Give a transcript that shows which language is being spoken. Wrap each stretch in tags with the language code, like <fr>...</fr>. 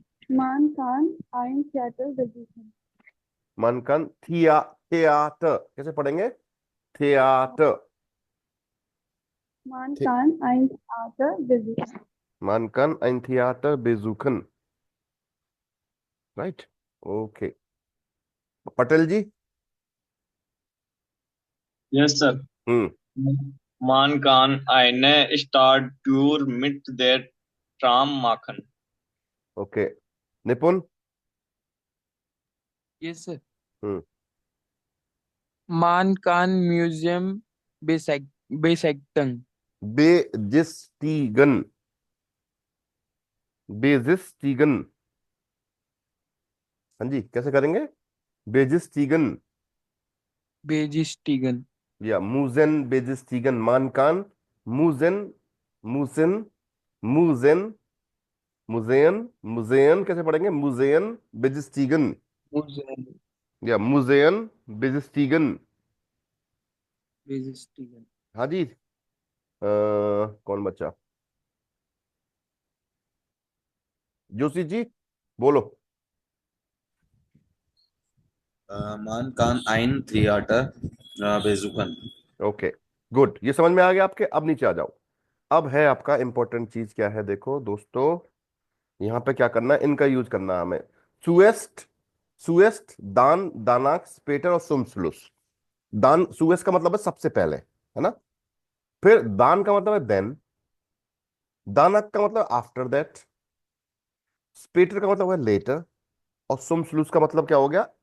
<de>Man kann ein Theater besuchen.</de> <hi>मानकान theatre कैसे पढ़ेंगे? Theatre.</hi> <de>Man kann ein Theater besuchen. मानकान ein Theater besuchen, राइट।</de> <hi>Okay, Patel जी।</hi> <en>Yes, sir. Hmm.</en> <de>Man kann eine Stadttour mit der Tram machen.</de> <hi>Okay, निपुण।</hi> <en>Yes, sir. Hmm.</en> <de>Man kann Museum besuchen.</de> <hi>बेजिस्टीगन, बेजिस्टीगन। हाँ जी, कैसे करेंगे? बेजिस्टीगन</hi> <de>Besichtigen.</de> <hi>या मूजेन बेजिस्टीगन। मानकान मूजेन, मूसिन, मूजेन, मुजेन, मुजेन कैसे पढ़ेंगे? मुजेन बेजिस्टीगन</hi> <de>Museum.</de> <hi>या मुजेन बेजिस्टीगन।</hi> <de>Besichtigen.</de> <hi>हाँ जी। कौन बच्चा? जोशी जी बोलो।</hi> <de>Man kann ein Theater besuchen.</de> <hi>Okay, good, ये समझ में आ गया आपके। अब नीचे आ जाओ। अब है आपका इंपॉर्टेंट चीज क्या है, देखो दोस्तों। यहाँ पे क्या करना है, इनका यूज करना है हमें। सुएस्ट, सुएस्ट, दान, दानाक, स्पेटर और सुमसलुस। दान, सुएस्ट का मतलब है सबसे पहले, है ना। फिर दान का मतलब है देन, दानाक का मतलब आफ्टर दैट, स्पेटर का मतलब है लेटर, और सुमसलुस का मतलब क्या हो गया?</hi>